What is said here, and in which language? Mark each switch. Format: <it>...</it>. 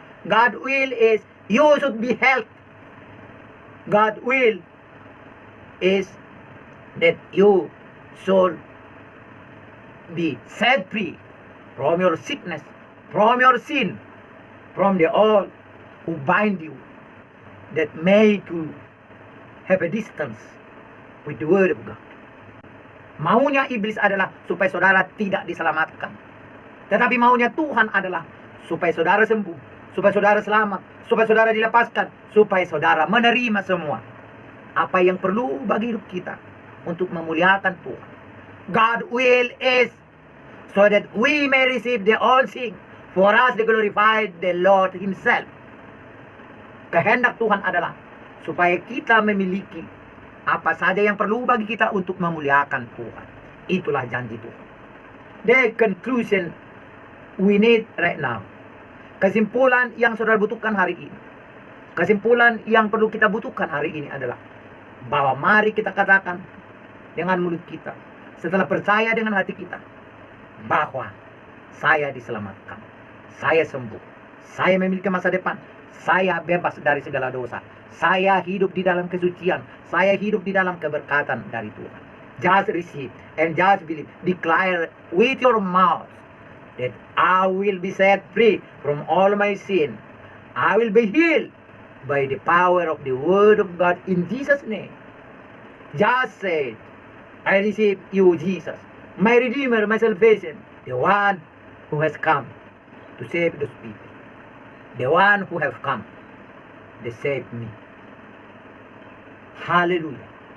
<en>God's will is you should be healthy. God's will is that you should be set free from your sickness, from your sin, from the all who bind you, that make you have a distance with the word of God.</en> <id>Maunya iblis adalah supaya saudara tidak diselamatkan. Tetapi maunya Tuhan adalah supaya saudara sembuh, supaya saudara selamat, supaya saudara dilepaskan, supaya saudara menerima semua apa yang perlu bagi hidup kita untuk memuliakan Tuhan.</id> <en>God will is so that we may receive the all thing for us to glorify the Lord Himself.</en> <id>Kehendak Tuhan adalah supaya kita memiliki apa saja yang perlu bagi kita untuk memuliakan Tuhan. Itulah janji Tuhan.</id> <en>The conclusion we need right now.</en> <id>Kesimpulan yang saudara butuhkan hari ini. Kesimpulan yang perlu kita butuhkan hari ini adalah bahwa mari kita katakan dengan mulut kita, setelah percaya dengan hati kita, bahwa saya diselamatkan, saya sembuh, saya memiliki masa depan, saya bebas dari segala dosa, saya hidup di dalam kesucian, saya hidup di dalam keberkatan dari Tuhan.</id> <en>Just receive and just believe. Declare with your mouth that I will be set free from all my sin. I will be healed by the power of the word of God in Jesus' name. Just say, I receive you, Jesus, my Redeemer, my salvation, the one who has come to save those people, the one who have come to save me. Hallelujah.</en>